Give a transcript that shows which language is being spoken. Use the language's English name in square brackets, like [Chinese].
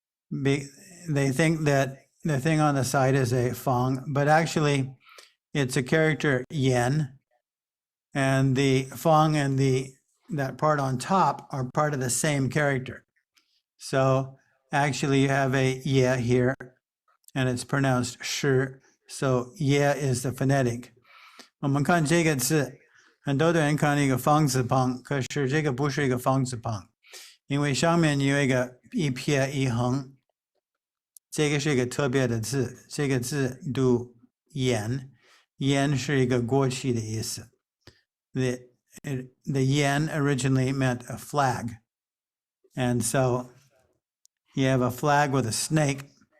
[English] They think that the thing on the side is a fang, but actually it's a character yen. And the fang and that part on top are part of the same character. So actually you have a ye here, and it's pronounced shi. So ye is the phonetic. [Chinese] 我们看这个字，很多的人看一个方字旁，可是这个不是一个方字旁，因为上面有一个一撇一横，这个是一个特别的字，这个字读言，言是一个过去的意思。 [English] The yen originally meant a flag. And so you have a flag with a snake.